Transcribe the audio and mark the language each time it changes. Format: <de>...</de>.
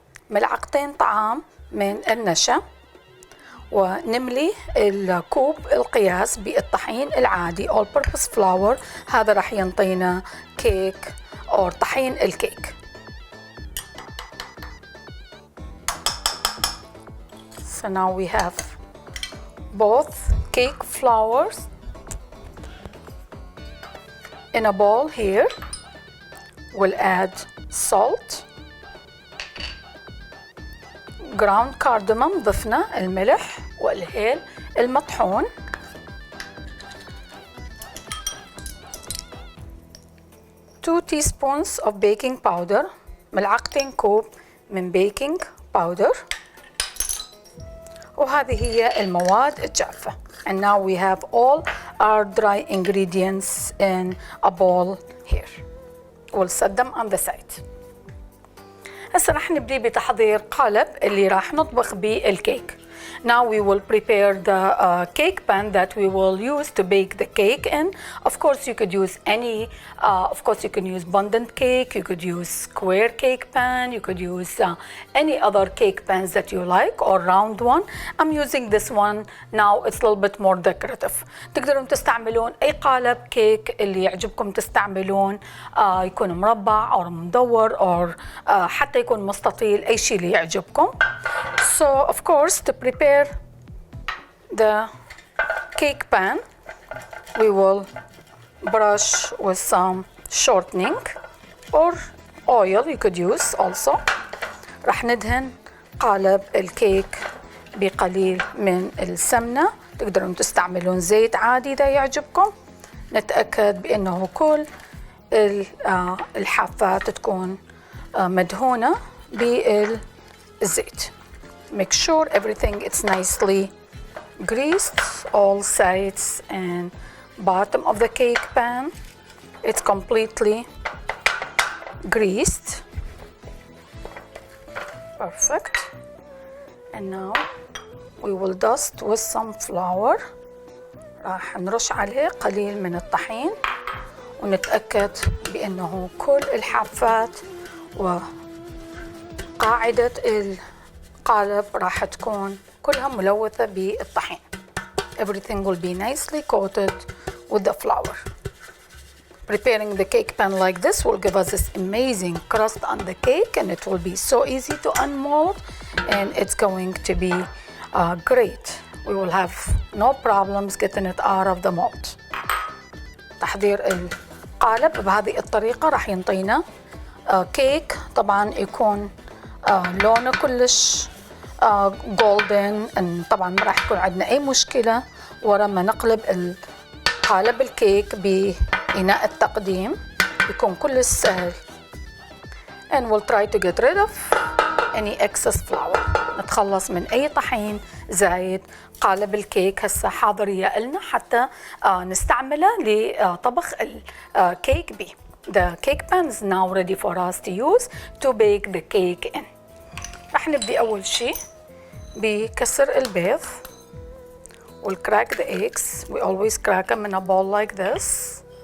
<ar>ملعقتين طعام من النشا، ونملي الكوب القياس بالطحين العادي</ar> <en>all-purpose flour.</en> <ar>هذا راح ينطينا كيك أو طحين الكيك.</ar> <en>So now we have both cake flours in a bowl here. We'll add salt, ground cardamom،</en> <ar>ضفنا الملح والهيل المطحون،</ar> <en>2 teaspoons of baking powder،</en> <ar>ملعقتين كوب من</ar> <en>baking powder.</en> <ar>وهذه هي المواد الجافة.</ar> <en>And now we have all our dry ingredients in a bowl here. We'll set them on the side.</en> <ar>هسه رح نبدي بتحضير قالب اللي راح نطبخ به الكيك.</ar> <en>Now we will prepare the cake pan that we will use to bake the cake in. Of course, you could use you can use abundant cake, you could use square cake pan, you could use any other cake pans that you like, or round one. I'm using this one now, it's a little bit more decorative.</en> <ar>تقدرون تستعملون أي قالب كيك اللي يعجبكم تستعملون، يكون مربع أو مدور أو حتى يكون مستطيل، أي شيء اللي يعجبكم.</ar> <en>So of course, to prepare the cake pan, we will brush with some shortening or oil you could use also.</en> <ar>رح ندهن قالب الكيك بقليل من السمنة. تقدرون تستعملون زيت عادي إذا يعجبكم. نتأكد بأنه كل الحافات تكون مدهونة بالزيت.</ar> <en>Make sure everything is nicely greased, all sides and bottom of the cake pan. It's completely greased. Perfect. And now we will dust with some flour.</en> <ar>راح نرش عليه قليل من الطحين ونتأكد بأنه كل الحافات وقاعدة القالب راح تكون كلها ملوثة بالطحين.</ar> <en>Everything will be nicely coated with the flour. Preparing the cake pan like this will give us this amazing crust on the cake, and it will be so easy to unmold, and it's going to be great. We will have no problems getting it out of the mold.</en> <ar>تحضير القالب بهذه الطريقة راح ينطينا كيك طبعا يكون لونه كلش جولدن. طبعا ما راح يكون عندنا أي مشكلة ورا ما نقلب قالب الكيك بإناء التقديم، يكون كلش سهل.</ar> <en>And we'll try to get rid of any excess flour.</en> <ar>نتخلص من أي طحين زايد. قالب الكيك هسه حاضرية لنا حتى نستعمله لطبخ الكيك به.</ar> <en>The cake pan is now ready for us to use to bake the cake in.</en> <ar>رح نبدي أول شي بكسر البيض.</ar> <en>We'll crack the eggs. We always crack them in a bowl like this.</en>